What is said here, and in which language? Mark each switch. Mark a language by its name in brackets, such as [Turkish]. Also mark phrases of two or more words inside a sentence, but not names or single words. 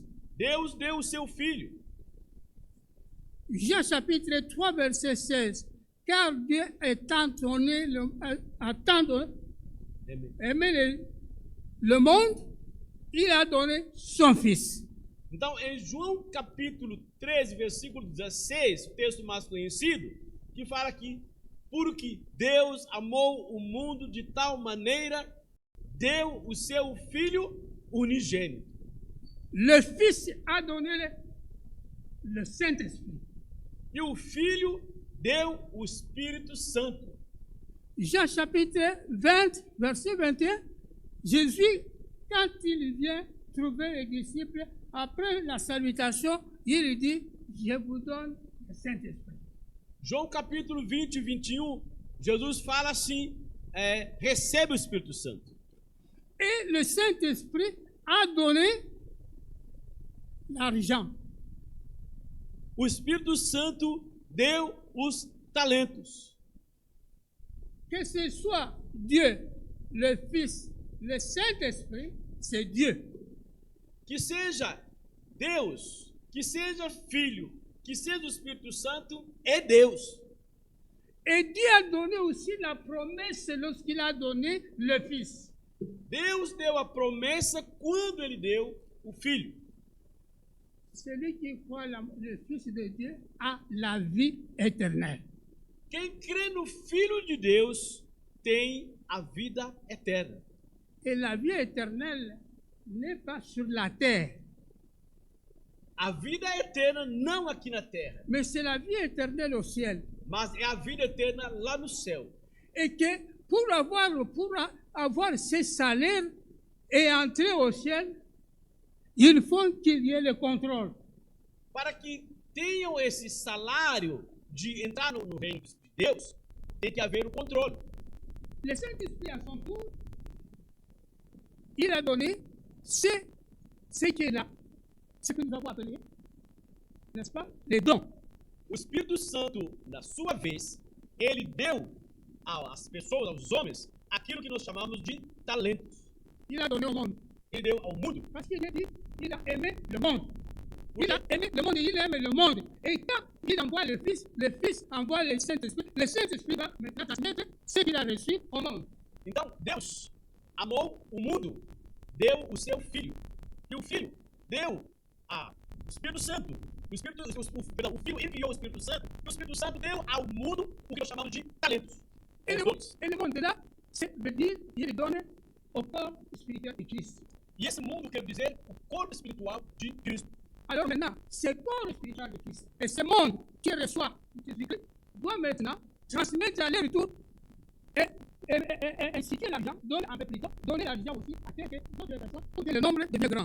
[Portuguese] Deus deu o seu filho. [French] Jean chapitre 3, verset 16. Car Dieu a tant aimé le monde, il a donné son Fils. [Portuguese] Então, em João capítulo 13, versículo 16, o texto mais conhecido, que fala que, porque Deus amou o mundo de tal maneira, deu o seu Filho unigênito. [French] Le Fils a donné le Saint-Esprit. [Portuguese] E o Filho deu o Espírito Santo. [French] Jean chapitre 20, verset 21, Jésus, quand il vient trouver les disciples, après la salutation, il dit, je vous donne le Saint-Esprit. [Portuguese] João capítulo 20 e 21, Jesus fala assim, recebe o Espírito Santo. [French] Et le Saint-Esprit a donné l'argent. [Portuguese] O Espírito Santo deu os talentos. [French] Que ce soit Dieu, le Fils, le Saint-Esprit, c'est Dieu. [Portuguese] Que seja Deus, que seja Filho, que seja o Espírito Santo, é Deus. [French] Et Dieu a donné aussi la promesse lorsqu'il a donné le Fils. [Portuguese] Deus deu a promessa quando ele deu o Filho. [French] Celui qui croit le Fils de Dieu a la vie éternelle. [Portuguese] Quem crê no Filho de Deus tem a vida eterna. [French] Et la vie éternelle n'est pas sur la terre, [Portuguese] A vida eterna não aqui na terra, [French] mais c'est la vie éternelle au ciel. [Portuguese] mas é a vida eterna lá no céu. [French] Et que pour avoir ce salaire et entrer au ciel, il faut qu'il y ait le contrôle. [Portuguese] Para que tenham esse salário de entrar no reino de Deus, tem que haver o controle. [French] Le Saint-Esprit, à son tour, il a donné ce qui est là, ce que nous avons appelé, n'est-ce pas, les dons. [Portuguese] O Espírito Santo, na sua vez, ele deu às pessoas, aos homens, aquilo que nós chamamos de talentos. [French] Il a donné au monde. Ele deu ao mundo. Parce qu'il a dit, il a aimé le monde. Il a aimé le monde et il aime le monde. Et quand il envoie le Fils envoie le Saint-Esprit va maintenant transmettre ce qu'il a reçu au monde. [Portuguese] Então, Deus amou o mundo, deu o seu Filho. E o Filho deu ao Espírito Santo. O Filho enviou o Espírito Santo. E o Espírito Santo deu ao mundo o que nós chamamos de talentos. [French] Et le monde là, c'est veut dire, il donne au corps spirituel de Christ. [Portuguese] E esse mundo quer dizer o corpo espiritual de Cristo. [French] Alors maintenant, ce corps spirituel de Christ et ce monde qui reçoit Jésus-Christ doit maintenant transmettre à leur retour et inciter l'argent, donner l'argent aussi à quelques autres personnes pour que le nombre devienne grand.